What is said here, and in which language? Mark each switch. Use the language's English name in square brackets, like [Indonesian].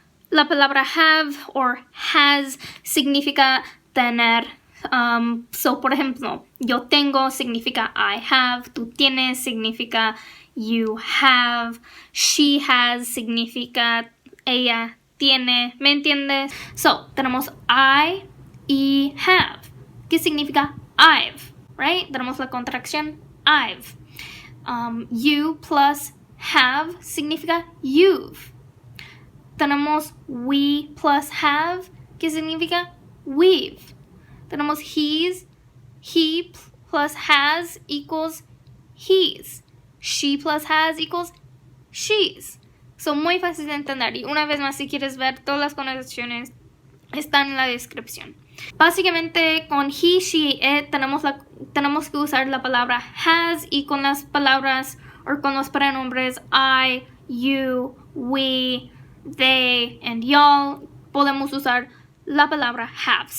[Spanish] La palabra have or has significa tener. So, por ejemplo, yo tengo significa [English] I have, [Spanish] tú tienes significa [English] you have, she has [Spanish] significa ella tiene, ¿me entiendes? So, tenemos I y have, ¿qué significa I've, right? Tenemos la contracción I've. [English] You plus have [Spanish] significa [English] you've. [Spanish] Tenemos [English] we plus have, [Spanish] ¿qué significa [English] we've. [Spanish] Tenemos [English] he plus has equals he's. She plus has equals she's. [Spanish] Son muy fáciles de entender. Y una vez más, si quieres ver todas las conjugaciones, están en la descripción. Básicamente, con he, she, it, tenemos que usar la palabra has, y con las palabras o con los pronombres I, you, we, they, and y'all, podemos usar la palabra have.